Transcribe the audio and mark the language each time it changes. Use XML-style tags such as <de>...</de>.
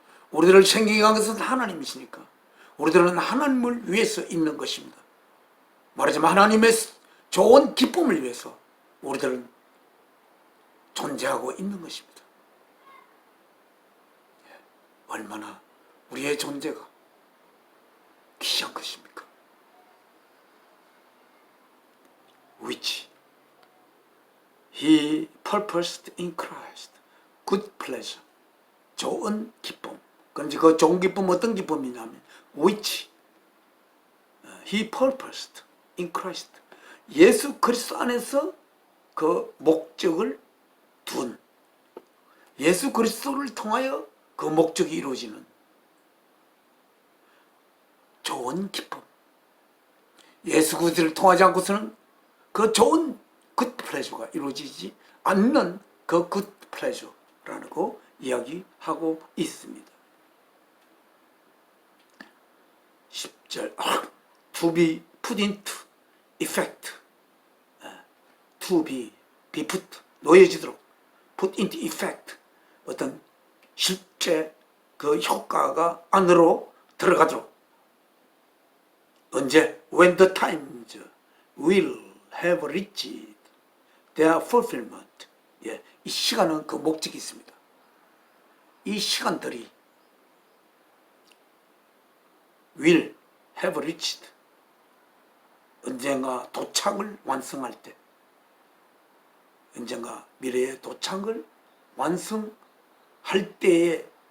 <ko>우리들을 생기게 한 것은 하나님이시니까 우리들은 하나님을 위해서 있는 것입니다. 말하자면 하나님의 좋은 기쁨을 위해서 우리들은 존재하고 있는 것입니다. 얼마나 우리의 존재가 귀한 것입니까?</ko> <en>which he purposed in Christ, good pleasure,</en> <ko>좋은 기쁨. 그런데 그 좋은 기쁨 어떤 기쁨이냐면</ko> <en>which he purposed in Christ,</en> <ko>예수 그리스도 안에서 그 목적을 둔, 예수 그리스도를 통하여 그 목적이 이루어지는 좋은 기쁨. 예수 그리스도를 통하지 않고서는 그 좋은 굿 플레저가 이루어지지 않는 그 굿 플레저라고 이야기하고 있습니다.</ko> <en>10절 to be put into effect, to be put,</en> <ko>놓여지도록,</ko> <en>put into effect,</en> <ko>어떤 실제 그 효과가 안으로 들어가도록. 언제?</ko> <en>When the times will have reached their fulfillment.</en> <ko>예, 이 시간은 그 목적이 있습니다. 이 시간들이</ko> <en>will have reached,</en> <ko>언젠가 도착을 완성할 때, 언젠가 미래의 도착을 완성할 때에</ko>